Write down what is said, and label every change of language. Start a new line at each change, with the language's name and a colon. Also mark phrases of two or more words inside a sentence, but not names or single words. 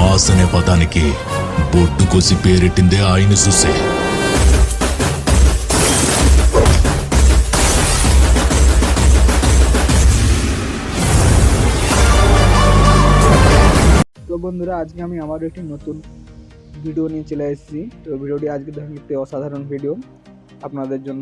Telugu: బాస్ అనే పదానికి బొట్టు కోసి పేరెట్టిందే ఆయన చూసే.
Bangla: তো বন্ধুরা, আজকে আমি আমার একটি নতুন ভিডিও নিয়ে চলে এসেছি। তো ভিডিওটি আজকে ধরুন একটি অসাধারণ ভিডিও আপনাদের জন্য।